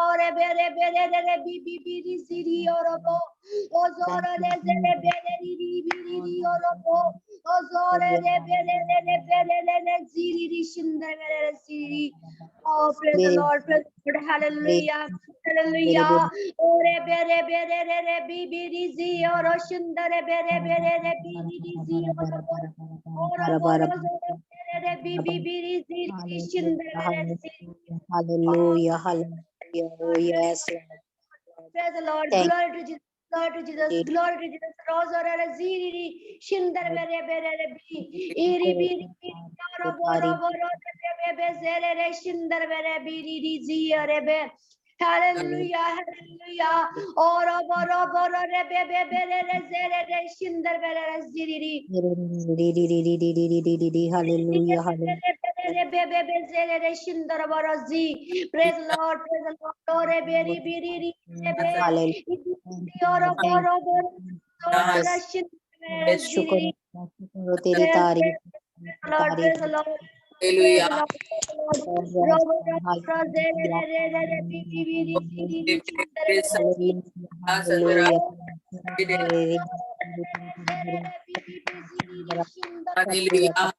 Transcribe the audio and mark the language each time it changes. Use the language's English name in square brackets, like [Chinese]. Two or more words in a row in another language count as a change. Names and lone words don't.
[English] Oh, praise the Lord, praise the Lord, hallelujah, hallelujah. Ore bere bere re re bi bi ri zi oro shundare bere bere re bi ri ri zi oro oro oro re re bi bi bi ri zi ri shundare re zi. Hallelujah, hallelujah. Oh, yes, Lord. Praise the Lord, Thank glory to Jesus. Glory to Jesus, glory to Jesus. Rose or a ziri, shindar bere bere bi, iri biri oro boro boro bebe zere shindar bere biri ri zi ore be. Hallelujah, hallelujah. Oro boro boro re bebe bere zere shindar bere ziri. Hallelujah, hallelujah. Praise the Lord, praise the Lord. Ore beri biri ri bebe. Oro Thank boro boro oro Yes. shindar ziri. you, [Hindi] तेरी तारीफ [English] Lord, praise the Lord. Hallelujah. Hallelujah.